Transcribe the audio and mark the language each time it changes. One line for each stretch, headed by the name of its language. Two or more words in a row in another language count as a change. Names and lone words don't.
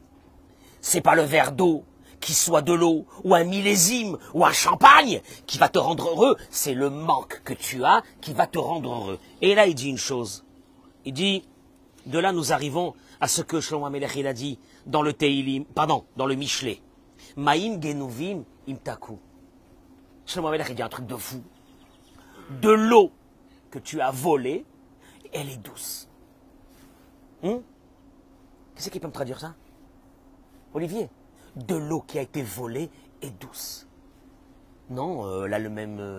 French: C'est pas le verre d'eau, qui soit de l'eau, ou un millésime, ou un champagne, qui va te rendre heureux. C'est le manque que tu as qui va te rendre heureux. Et là, il dit une chose. Il dit, de là, nous arrivons à ce que Shlomo HaMelech, il a dit dans le Teilim, pardon, dans le Michelet.
Hebrew: מים גנובים ימתקו. Shlomo HaMelech,
French: il dit un truc de fou. De l'eau que tu as volée, elle est douce. Qu'est-ce qui peut me traduire ça? Olivier, de l'eau qui a été volée est douce. Non, elle a le même...